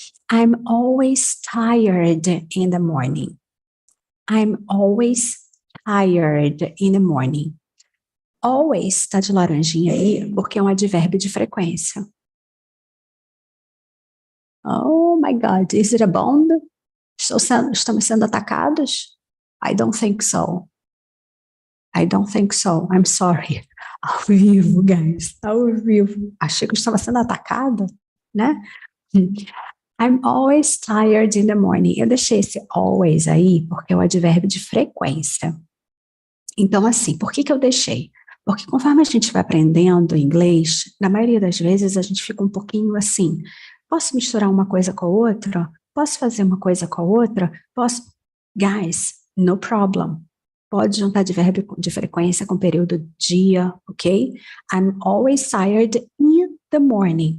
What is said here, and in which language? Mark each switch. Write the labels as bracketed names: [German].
[English] I'm always tired in the morning. I'm always tired in the morning. [Portuguese] Always tá de laranjinha aí, porque é um advérbio de frequência. [English] Oh my God, is it a bomb? [Portuguese] Estamos sendo atacados? [English] I don't think so. I don't think so. I'm sorry. [Portuguese] Ao vivo, guys. Ao vivo. Achei que eu estava sendo atacada, né? [English] I'm always tired in the morning. [Portuguese] Eu deixei esse always aí porque é o advérbio de frequência. Então, assim, por que eu deixei? Porque conforme a gente vai aprendendo inglês, na maioria das vezes a gente fica um pouquinho assim, posso misturar uma coisa com a outra? Posso fazer uma coisa com a outra? Posso? [English] Guys, no problem. [Portuguese] Pode juntar advérbio de frequência com período dia, ok? [English] I'm always tired in the morning.